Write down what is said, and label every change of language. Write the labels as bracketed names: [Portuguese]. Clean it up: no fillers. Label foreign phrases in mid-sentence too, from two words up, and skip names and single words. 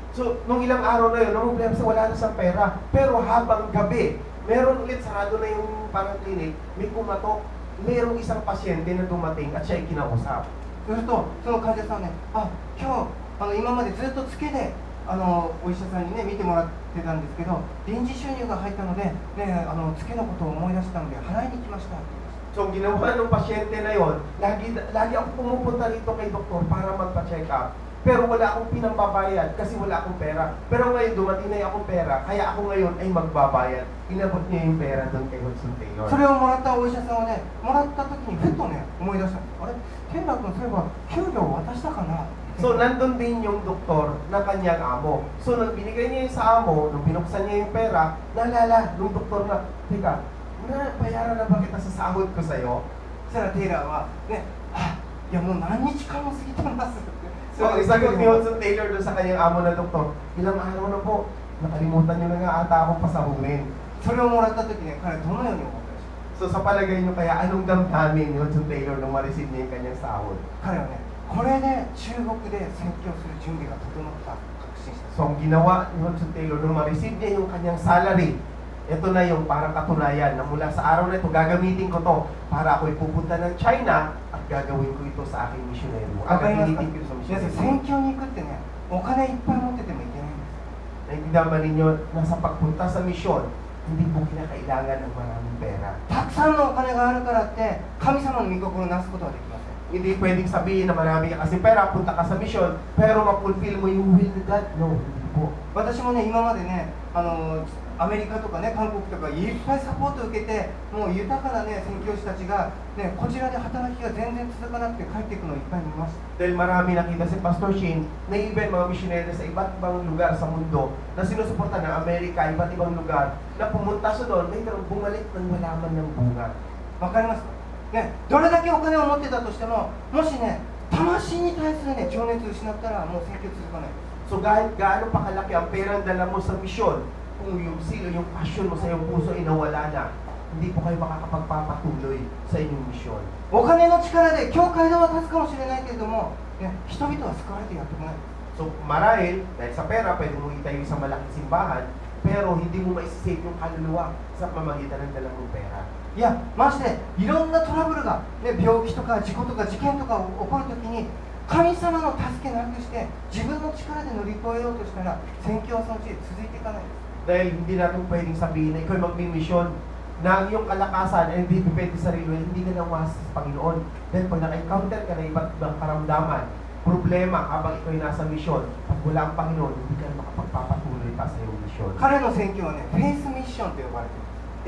[Filipino] So, nung ilang araw na yun, nung problema sa wala na sa pera. Pero habang gabi, meron ulit sarado na yung parang clinic, may kumatok, merong isang pasyente na dumating at siya ay kinausap. [Japanese] するとその患者さんはね、今日今までずっとツケでお医者さんにね見てもらってたんですけど、臨時収入が入ったので、ね、ツケのことを思い出したので払いに来ましたって言いました。 [Filipino] So, ginawa ng pasyente na yon, lagi ako pumupunta rito kay doktor para magpa-check up. Pero wala akong pinambabayad kasi wala akong pera. Pero ngayon, dumating na akong pera, kaya ako ngayon ay magbabayad. Inabot niya yung pera doon kay Hudson Taylor. [Japanese] それをもらったお医者さんはね、もらった時にふっとね思い出した。あれ、天楽君そういえば給料を渡したかな。 [Filipino] So, nandun din yung doktor na kanyang amo. So, nang binigay niya yung sa amo, nung binuksan niya yung pera, naalala nung doktor na, teka, bayaran na ba kita sa sahod ko sa'yo? [Japanese] そしたらテイラーはね、いやもう何日間も過ぎてますって。 [Filipino] So, ang sagot ni Hudson Taylor doon sa kanyang amo na doktor, ilang araw na po, nakalimutan niyo na nga ata akong pasahurin. [Japanese] それをもらった時ね、彼はどのように思ったでしょう。 [Filipino] So, sa palagay niyo kaya, anong damdamin ni Hudson Taylor nung ma-receive niya yung kanyang sahod? [Japanese] 彼はね、これで中国で宣教する準備が整った確信した。 [Filipino] So, ang ginawa ni Hudson Taylor nung ma-receive niya yung kanyang salary, ito na yung parang katunayan na mula sa araw na ito, gagamitin ko to para ako'y pupunta ng China at gagawin ko ito sa aking missionary. Gagamitin ko ito sa [Japanese] 皆さん [Filipino] missionary. [Japanese] 宣教に行くってね、お金いっぱい持っててもいけないんです。 [Filipino] Naintindihan ba ninyo na sa pagpunta sa misyon, hindi po kinakailangan ng maraming pera. [Japanese] たくさんのお金があるからって神様の御心をなすことはできません。 [Filipino] Hindi pwedeng sabihin na marami ka kasi pera, punta ka sa misyon, pero ma-fulfill mo yung will ni God. No, hindi po. [Japanese] 私もね、今までね、 アメリカとかね、韓国とかいっぱいサポートを受けて、もう豊かなね、宣教師たちが、ね、こちらで働きが全然続かなくて帰っていくのをいっぱい見ました。 [Filipino] Dahil marami nakita si Pastor Shane na even mga missionary sa iba't ibang lugar sa mundo na sinusuporta ng Amerika, iba't ibang lugar, na pumunta sa doon, may bumalik ng wala man ng bunga. [Japanese] わかりますかね、どれだけお金を持ってたとしても、もしね、魂に対するね、情熱を失ったらもう宣教続かない。 [Filipino] So kahit gaano pa kalaki ang perang dala mo sa misyon, kung yung silo, yung passion mo sa iyong puso ay nawala na, hindi po kayo makakapagpapatuloy sa inyong misyon. [Japanese] お金の力で教会では立つかもしれないけれども、ね、人々は救われてやってこない。 [Filipino] So marahil, dahil sa pera, pwede mo itayo sa malaking simbahan, pero hindi mo maisisave yung kaluluwa sa pamagitan ng dala mong pera. [Japanese] いや、ましていろんなトラブルが、ね、病気とか事故とか事件とか起こるときに、神様の助けなくして自分の力で乗り越えようとしたら、宣教はそのうち続いていかないです。 [Filipino] Dahil hindi natin pwedeng sabihin na ikaw magmimisyon na ang iyong kalakasan ay hindi depende sa sarili, hindi ka nang umasa sa Panginoon. Dahil pag naka-encounter ka na iba't ibang karamdaman, problema habang ikaw ay nasa misyon, pag wala ang Panginoon, hindi ka na makapagpapatuloy pa sa iyong misyon. [Japanese] 彼の宣教はね、 [English] faith mission [Japanese] と呼ばれている。